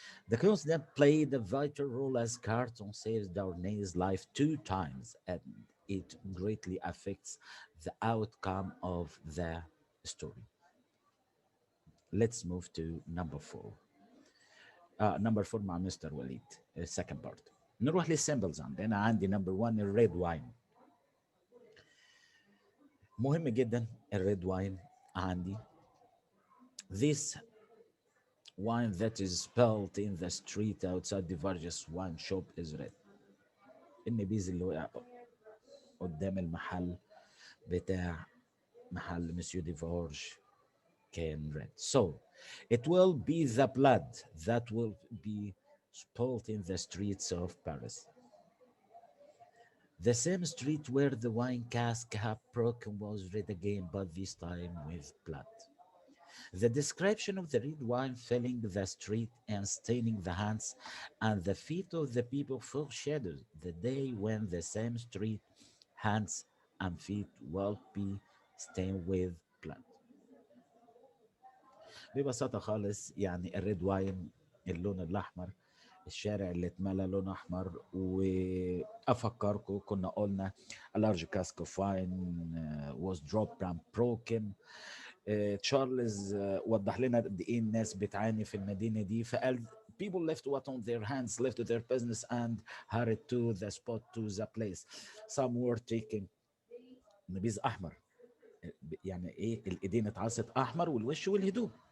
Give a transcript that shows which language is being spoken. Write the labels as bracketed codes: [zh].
[en] The coincident played a vital role as Carton saves Darnay's life 2 times and it greatly affects the outcome of the story. Let's move to number 4. Number 4 [ar] مع مستر وليد [en] second part. [ar] نروح للسيمبلز. عندي number 1 الريد واين. مهم جدا الريد واين عندي [en] this wine that is spilled in the street outside the Vargas wine shop is red. [ar] النبيذ اللي وقع قدام المحل بتاع محل مسيو دي فورج كان red. [en] So it will be the blood that will be spilled in the streets of Paris. The same street where the wine cask had broken was red again, but this time with blood. The description of the red wine filling the street and staining the hands and the feet of the people foreshadows the day when the same street, hands, and feet will be stained with blood. [ar] ببساطة خالص يعني الريد واين اللون الأحمر، الشارع اللي اتملى لون أحمر. وأفكركم كنا قلنا [en] a large cask of wine was dropped and broken. [ar] تشارلز وضح لنا قد ايه الناس بتعاني في المدينه دي، فقال [en] people left what on their hands, left their business and hurried to the spot, to the place. Some were taking [ar] نبيذ احمر، يعني ايه الايدين اتعصت احمر والوش والهدوم.